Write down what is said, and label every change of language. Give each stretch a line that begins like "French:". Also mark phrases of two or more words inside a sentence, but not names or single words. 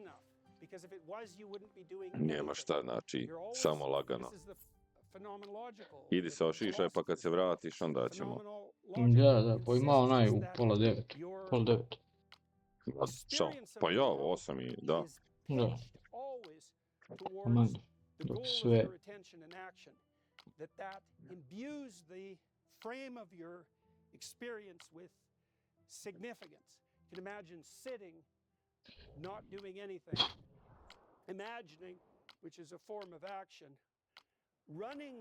Bosnian: Nema šta, znači, samo lagano. Idi se ošišaj, pa kad se vratiš, onda ćemo. Da, pa ima onaj u pola 9. Pola 9. Pa ja, 8 i da. Da. Aman, dok sve.
English: That imbues the frame of your experience with significance. You can imagine sitting, not doing anything, imagining, which is a form of action, running